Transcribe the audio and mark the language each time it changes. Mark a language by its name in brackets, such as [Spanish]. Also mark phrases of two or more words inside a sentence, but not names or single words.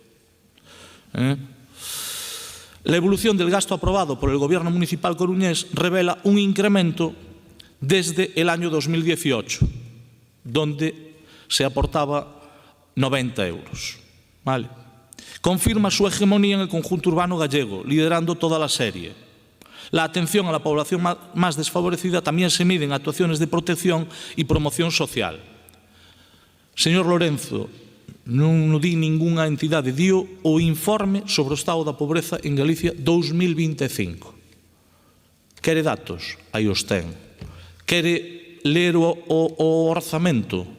[Spanish] La evolución del gasto aprobado por el Gobierno Municipal coruñés revela un incremento desde el año 2018, donde se aportaba 90 euros. ¿Vale? Confirma su hegemonía en el conjunto urbano gallego, liderando toda la serie. La atención a la población más desfavorecida también se mide en actuaciones de protección y promoción social. [Galician] Señor Lorenzo, non di ningunha entidade, dio o informe sobre o estado da pobreza en Galicia 2025. Quere datos? Aí os ten. Quere ler o orzamento?